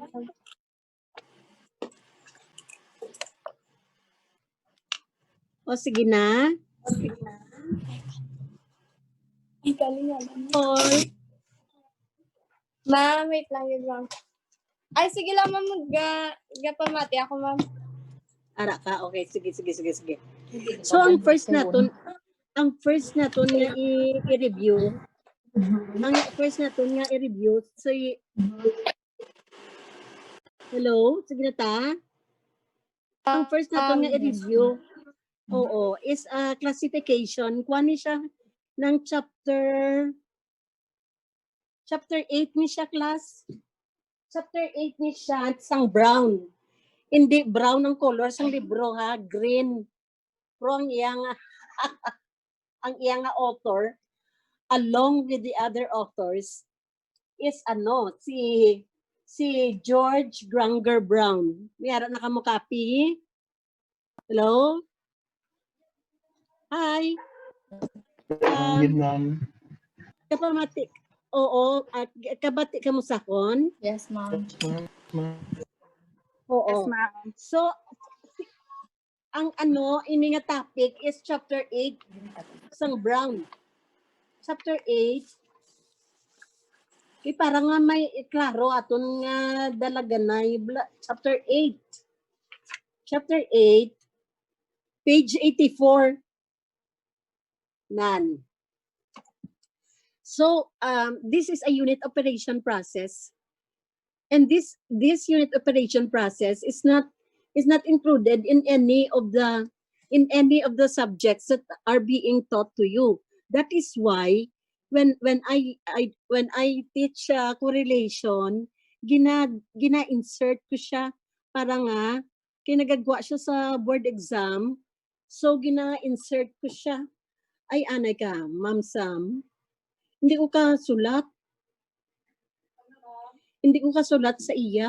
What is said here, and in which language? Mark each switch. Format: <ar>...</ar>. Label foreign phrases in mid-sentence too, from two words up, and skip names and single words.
<hil>O, sige na. Ma'am, wait lang yun, ma'am. Ay, sige lang, ma'am. Pamati ako, ma'am. Ara ka, okay. Sige. So, ang first naton nga i-review. So, hello? Sige na ta? Ang first naton nga i-review,</hil> <en>is classification.</en> <hil>Kuha ni siya ng chapter 8 ni siya, class. Chapter 8 ni siya, sang brown. Hindi brown ang color sang libro, ha?</hil> <en>Green.</en> <hil>Pero ang iyang</hil> <en>author, along with the other authors, is si George Granger Brown.</en> <hil>Mayara na ka mo copy? Hello?</hil> <en>Hi.</en> <hil>Yun, ma'am. Kapamatik. Oo. Kabati ka mo sakon?</hil> <en>Yes, ma'am. Yes, ma'am.</en> <hil>Oo.</hil> <en>Yes, ma'am.</en> <hil>So, ang ini nga topic</hil> <en>is chapter</en> <hil>8 sang Brown. Chapter 8. Para nga may klaro aton nga dalaganay. Chapter 8. Chapter 8. Page 84. Nan.</hil> <en>So, this is a unit operation process. And this unit operation process is not included in any of the subjects that are being taught to you. That is why when I teach correlation,</en> <hil>gina-insert ko siya para nga kinagagwa siya sa board exam. So gina-insert ko siya. Ay anay ka, Ma'am Sam. Hindi ko ka sulat. Hindi ko kasulat sa iya.</hil>